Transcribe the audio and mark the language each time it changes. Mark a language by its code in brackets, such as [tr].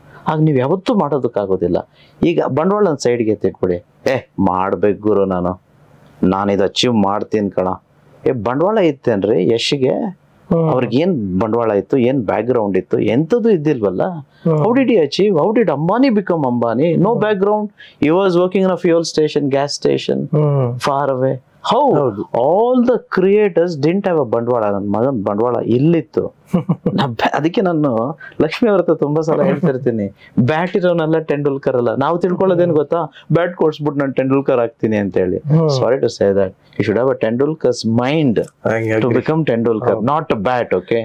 [kn] ಆಗ ನೀವ್ ಯಾವತ್ತೂ ಮಾಡೋದಕ್ಕಾಗೋದಿಲ್ಲ. ಈಗ ಬಂಡವಾಳ ಸೈಡ್ಗೆ ತೆಗ್ಬಿಡಿ, ಮಾಡ್ಬೇಕು ಗುರು, ನಾನಿದು ಅಚೀವ್ ಮಾಡ್ತೀನಿ ಕಣ. ಬಂಡವಾಳ ಇತ್ತೇನ್ರಿ ಯಶ್ಗೆ? ಅವ್ರಿಗೆ ಏನ್ ಬಂಡವಾಳ ಇತ್ತು, ಏನ್ ಬ್ಯಾಕ್ ಗ್ರೌಂಡ್ ಇತ್ತು? ಎಂತದ್ದು ಇದ್ದಿಲ್ವಲ್ಲ. [en] How did he achieve? How did Ambani become Ambani? No background. He was working in a fuel station, gas station, far away. How all the creators didn't have a ಬಂಡವಾಳ. [kn] ನನ್ನ ಮಗನ್ ಬಂಡವಾಳ ಇಲ್ಲಿತ್ತು. ಅದಕ್ಕೆ ನಾನು ಲಕ್ಷ್ಮಿ ಅವ್ರ ಹತ್ರ ತುಂಬಾ ಸಲ ಹೇಳ್ತಿರ್ತೀನಿ, ಬ್ಯಾಟ್ ಇರೋನೆಲ್ಲ ಟೆಂಡೂಲ್ಕರ್ ಅಲ್ಲ. ನಾವು ತಿಳ್ಕೊಳ್ಳೋದೇನ್ ಗೊತ್ತಾ, ಬ್ಯಾಟ್ ಕೊಡ್ಸ್ಬಿಟ್ಟು ನಾನು ಟೆಂಡೂಲ್ಕರ್ ಆಗ್ತೀನಿ ಅಂತ ಹೇಳಿ. [en] Sorry to say that you should have a Tendulkar's mind to become Tendulkar, not a bat. Okay.